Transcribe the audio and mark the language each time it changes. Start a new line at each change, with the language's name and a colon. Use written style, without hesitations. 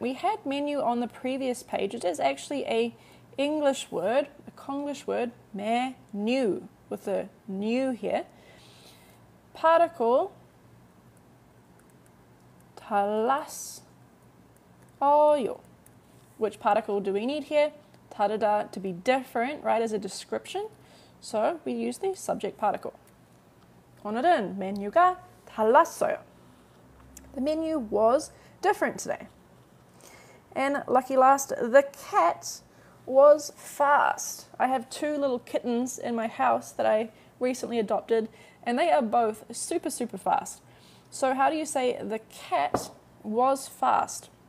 English: We had menu on the previous page. It is actually a English word, a Konglish word, menu, with a new here. Particle, 달랐어요. Which particle do we need here? 다르다, to be different, right, as a description. So we use the subject particle.
Korean: 오늘은 메뉴가 달랐어요.
English: The menu was different today. And lucky last, the cat was fast. I have two little kittens in my house that I recently adopted, and they are both super, super fast. So how do you say the cat was fast?